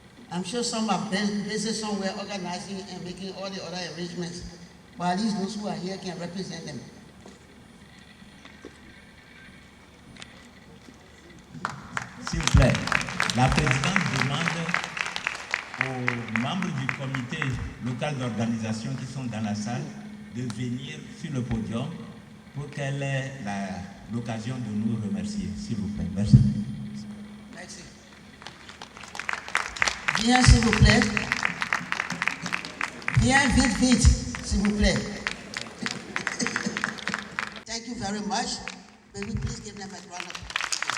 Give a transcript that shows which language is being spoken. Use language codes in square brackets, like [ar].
[en] I'm sure some are busy somewhere organizing and making all the other arrangements, but at least those who are here can represent them. [fr] S'il vous plaît, la présidente demande aux membres du comité local d'organisation qui sont dans la salle de venir sur le podium pour qu'elle ait l'occasion de nous remercier. S'il vous plaît, merci. Merci. Viens, s'il vous plaît. Viens vite, s'il vous plaît. [en] Thank you very much. May we please give them a round of applause.